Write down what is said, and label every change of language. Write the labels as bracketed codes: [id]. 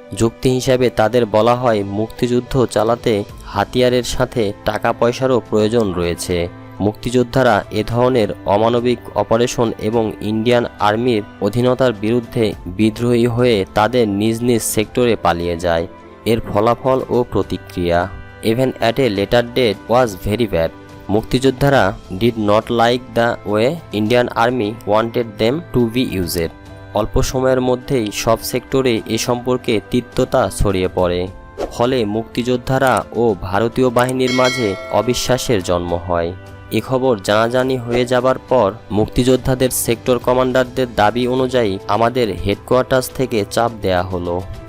[bn] যুক্তি হিসাবে তাদের বলা হয় মুক্তিযুদ্ধ চালাতে হাতিয়ারের সাথে টাকা পয়সারও প্রয়োজন রয়েছে। মুক্তিযোদ্ধারা এ ধরনের অমানবিক অপারেশন এবং ইন্ডিয়ান আর্মির অধীনতার বিরুদ্ধে বিদ্রোহী হয়ে তাদের নিজ নিজ সেক্টরে পালিয়ে যায়। এর ফলাফল ও প্রতিক্রিয়া [en] even at a later date was very bad. মুক্তিযোদ্ধারা did not like the way Indian army wanted them to be used. [bn] অল্প সময়ের মধ্যেই সব সেক্টরে এ সম্পর্কে তিক্ততা ছড়িয়ে পড়ে। ফলে মুক্তিযোদ্ধারা ও ভারতীয় বাহিনীর মাঝে অবিশ্বাসের জন্ম হয়। এ খবর জানাজানি হয়ে যাবার পর মুক্তিযোদ্ধাদের সেক্টর কমান্ডারদের দাবি অনুযায়ী আমাদের হেডকোয়ার্টার্স থেকে চাপ দেয়া হলো।